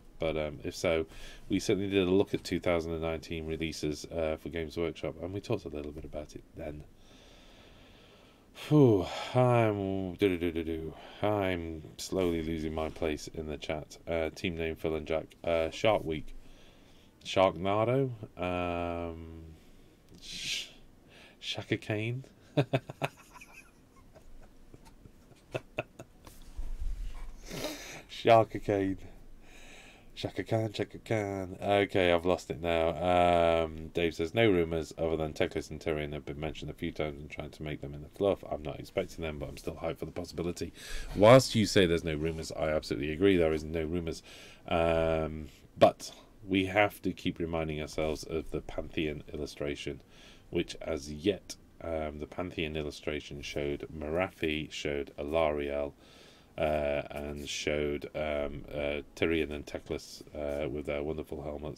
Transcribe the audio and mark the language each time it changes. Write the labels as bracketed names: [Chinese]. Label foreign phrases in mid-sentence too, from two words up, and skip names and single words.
[English] But if so, we certainly did a look at 2019 releases for Games Workshop, and we talked a little bit about it then. Whew, I'm slowly losing my place in the chat. Team name Phil and Jack. Shark Week. Sharknado. Shaka Kane. Sharka Kane. Shaka Khan. Okay, I've lost it now. Dave says, no rumours other than Teclis and Tyrion have been mentioned a few times and trying to make them in the fluff. I'm not expecting them, but I'm still hyped for the possibility. Whilst you say there's no rumours, I absolutely agree there is no rumours. But we have to keep reminding ourselves of the Pantheon illustration, which as yet, the Pantheon illustration showed Marathi, showed Alariel, and showed Tyrion and Teclis with their wonderful helmets.